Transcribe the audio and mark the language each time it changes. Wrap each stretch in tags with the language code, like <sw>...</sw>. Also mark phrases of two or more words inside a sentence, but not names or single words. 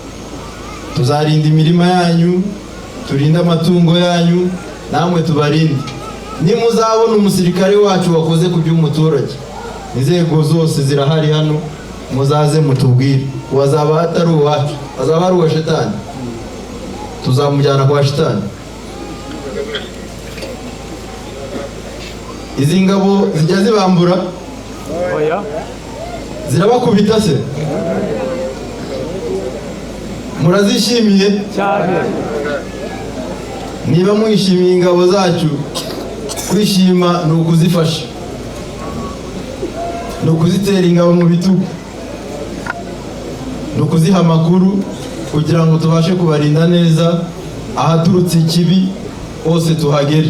<rw>Tuzarinda imirima yanyu, turinde amatungo yanyu, namwe tubarinde. Nimuzabona umusirikare wacu wakoze ku by'umuturage, inzego zose zirahari hano, muzaze mutubwire. Wazaba atari uwacu, azaba ari uwa shetani, tuzamujyana kwa shetani. Izi ngabo zijya zibambura? Oya. Zirabakubita se? Murazishimiye cyane? Niba mwishimiye ingabo zacu, kwishima ni ukuzifasha, ni ukuzitera ingabo mu bitugu, ni ukuziha amakuru kugira ngo tubashe kubarinda neza ahaturutse ikibi hose tuhagere.</rw>